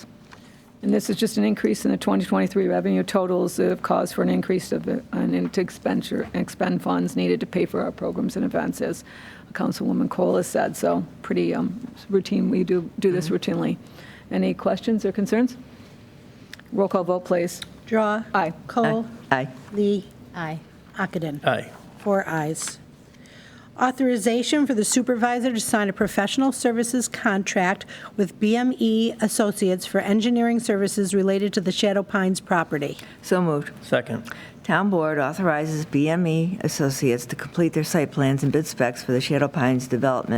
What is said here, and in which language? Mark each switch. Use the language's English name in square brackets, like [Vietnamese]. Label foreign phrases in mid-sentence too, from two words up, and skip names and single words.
[English] And this is just an increase in the 2023 revenue totals that have caused for an increase of into expend funds needed to pay for our programs and events, as Councilwoman Kohl has said. So pretty routine. We do this routinely. Any questions or concerns? Roll call vote, please. Drawe. Aye. Kohl. Aye. Lee. Aye. Ockenden. Aye. 4 ayes. Authorization for the supervisor to sign a professional services contract with BME Associates for engineering services related to the Shadow Pines property. So moved. Second. Town Board authorizes BME Associates to complete their site plans and bid specs for the Shadow Pines development.